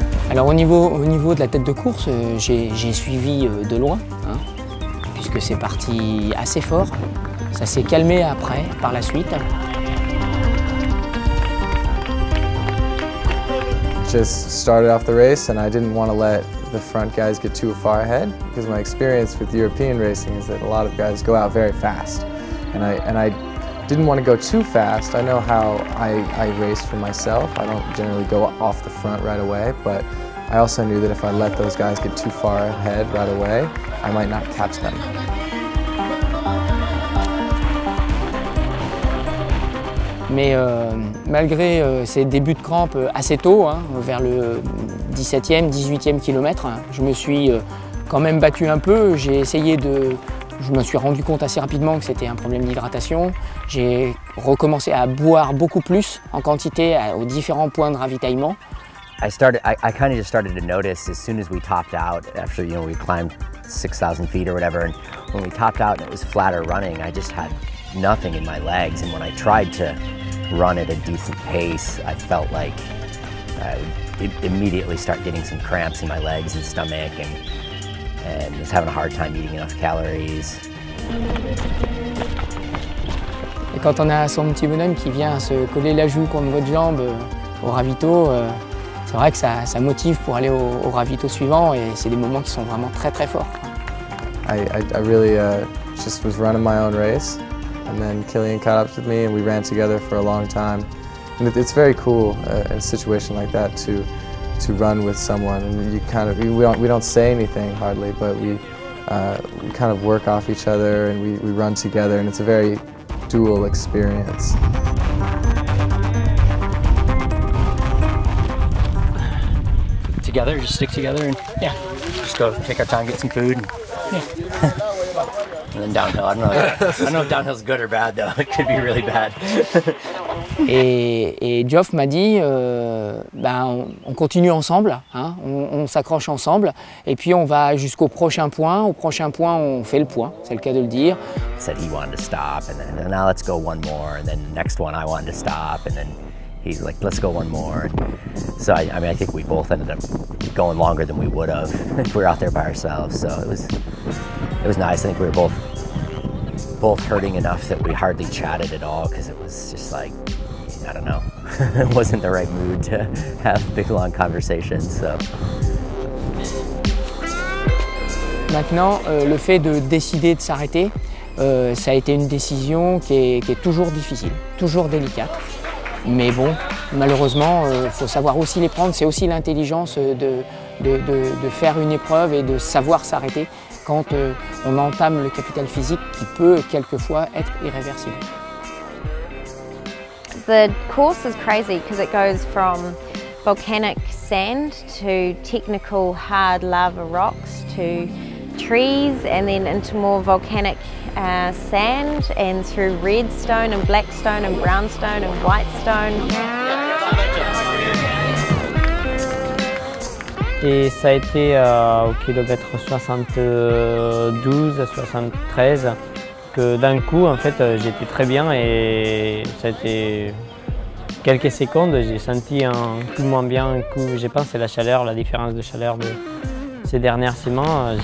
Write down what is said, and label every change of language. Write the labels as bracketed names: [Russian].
[French] Alors au niveau de la tête de course, j'ai suivi de loin, hein, puisque c'est parti assez fort. Ça s'est calmé après, par la suite. [English] Just started off the race and I didn't want to let the front guys get too far ahead, because my experience with European racing is that a lot of guys go out very fast. And I didn't want to go too fast. I know how I race for myself. I don't generally go off the front right away, but I also knew that if I let those guys get too far ahead right away, I might not catch them. [French] Mais malgré ces débuts de crampes assez tôt, hein, vers le 17e, 18e kilomètre, je me suis quand même battu un peu. Je me suis rendu compte assez rapidement que c'était un problème d'hydratation. J'ai recommencé à boire beaucoup plus en quantité aux différents points de ravitaillement. [English] I kind of just started to notice as soon as we topped out, after, you know, we climbed 6,000 feet or whatever, and when we topped out and it was flatter running, I just had nothing in my legs, and when I tried to run at a decent pace, I felt like I would immediately start getting some cramps in my legs and stomach, and was having a hard time eating enough calories. [French] Et quand on a son petit bonhomme qui vient se coller la joue contre votre jambe au ravito, c'est vrai que ça motive pour aller au ravito suivant, et c'est des moments qui sont vraiment très très forts. [English] I really just was running my own race, and then Killian caught up with me and we ran together for a long time. And it's very cool in a situation like that to run with someone, and you kind of, we don't say anything hardly, but we kind of work off each other, and we run together, and it's a very dual experience. Together, just stick together, and Yeah. just go take our time, get some food. Yeah. And then downhill, I don't know if downhill's good or bad though. It could be really bad. [French] Et Geoff m'a dit, on continue ensemble, hein, on s'accroche ensemble, et puis on va jusqu'au prochain point. Au prochain point, on fait le point, c'est le cas de le dire. [English] He said he wanted to stop, and then now let's go one more, and then the next one I wanted to stop, and then he's like, let's go one more. So I mean, I think we both ended up going longer than we would have if we were out there by ourselves. So it was nice. I think we were both hurting enough that we hardly chatted at all, because it was just like, I don't know, it wasn't the right mood to have big long conversations. So. [French] Maintenant, le fait de décider de s'arrêter, ça a été une décision qui est toujours difficile, toujours délicate. Mais bon, malheureusement, il faut savoir aussi les prendre. C'est aussi l'intelligence de faire une épreuve et de savoir s'arrêter quand on entame le capital physique qui peut quelquefois être irréversible. [English] The course is crazy because it goes from volcanic sand to technical hard lava rocks to trees, and then into more volcanic sand, and through redstone and blackstone and brownstone and whitestone. [French] Et ça a été au kilomètre 72 à 73 que d'un coup, en fait, j'étais très bien, et ça a été quelques secondes, j'ai senti un coup moins bien, un coup, je pense c'est la chaleur, la différence de chaleur de ces dernières semaines.